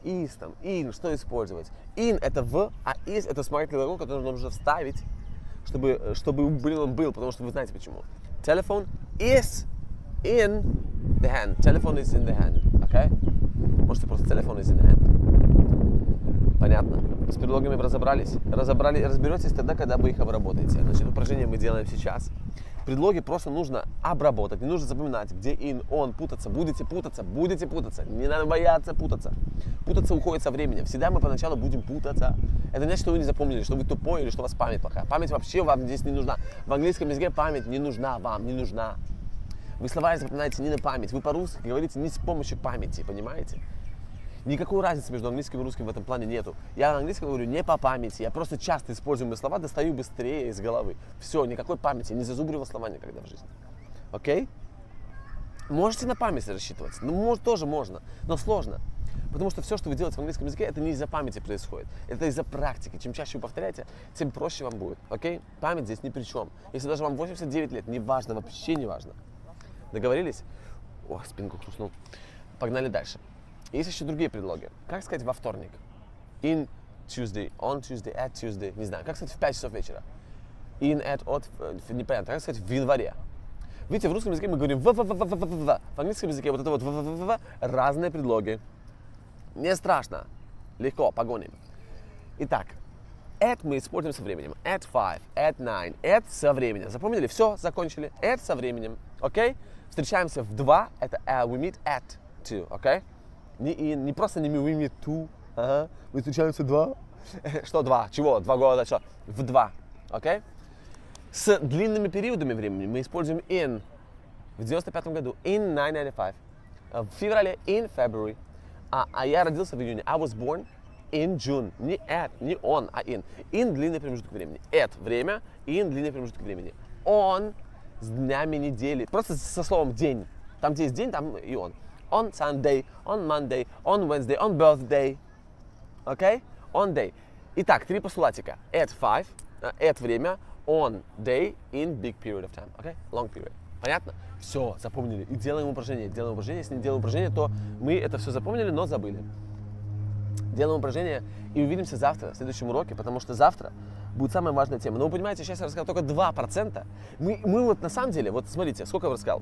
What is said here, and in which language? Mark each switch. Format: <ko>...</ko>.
<ru>Is там, in, что использовать? In это в, а is это вспомогательный глагол, который нужно вставить, чтобы он был, потому что вы знаете почему.</ru> <en>Telephone is in the hand. Telephone is in the hand.</en> <ru>Окей? Можете просто</ru> <en>telephone is in the hand.</en> <ru>Понятно? С предлогами разобрались? Разберетесь тогда, когда вы их обработаете. Значит, упражнение мы делаем сейчас. Предлоги просто нужно обработать, не нужно запоминать, где in, on, путаться. Будете путаться. Не надо бояться путаться. Путаться уходит со временем. Всегда мы поначалу будем путаться. Это не значит, что вы не запомнили, что вы тупой или что у вас память плохая. Память вообще вам здесь не нужна. В английском языке память не нужна вам, не нужна. Вы слова запоминаете не на память. Вы по-русски говорите не с помощью памяти, понимаете? Никакой разницы между английским и русским в этом плане нету. Я на английском говорю не по памяти, я просто часто используемые слова достаю быстрее из головы. Все, никакой памяти, не зазубривал слова никогда в жизни. Окей? Можете на память рассчитывать, тоже можно, но сложно. Потому что все, что вы делаете в английском языке, это не из-за памяти происходит, это из-за практики. Чем чаще вы повторяете, тем проще вам будет. Окей? Память здесь ни при чем. Если даже вам 89 лет, не важно, вообще не важно. Договорились? Ох, спинку хрустнул. Погнали дальше. Есть еще другие предлоги. Как сказать во вторник?</ru> <en>In Tuesday, on Tuesday, at Tuesday.</en> <ru>Не знаю. Как сказать в 5 часов вечера? In, at, от, непонятно. Как сказать в январе? Видите, в русском языке мы говорим в. В английском языке вот это вот в. Разные предлоги. Не страшно. Легко, погоним. Итак, at мы используем со временем.</ru> <en>At 5, at 9, at</en> <ru>со временем. Запомнили? Все, закончили. At со временем. Окей? Встречаемся в 2. Это</ru> <en>we meet at 2.</en> <ru>Окей? Не просто не</ru> <en>we meet 2.</en> <ru>Ага. Мы встречаемся 2. Что 2? Чего? 2 года? Что? В 2. Окей? С длинными периодами времени мы используем in. В 95 году</ru> <en>in 1995.</en> <ru>В феврале</ru> <en>in February.</en> <ru>А я родился в июне.</ru> <en>I was born in June.</en> <ru>Не at, не on, а in. In длинный промежуток времени. At время, in длинный промежуток времени. On с днями недели. Просто со словом день. Там, где есть день, там и on.</ru> <en>On Sunday, on Monday, on Wednesday, on birthday.</en> <ru>Окей?</ru> <en>On day.</en> <ru>Итак, 3 постулатика.</ru> <en>At 5, at</en> <ru>время,</ru> <en>on day, in big period of time.</en> <ru>Окей? Long period. Понятно? Все, запомнили. И делаем упражнение. Если не делаем упражнение, то мы это все запомнили, но забыли. Делаем упражнение и увидимся завтра, в следующем уроке, потому что завтра будет самая важная тема. Но вы понимаете, сейчас я рассказал только 2%. Мы вот на самом деле, вот смотрите, сколько я рассказал.</ru>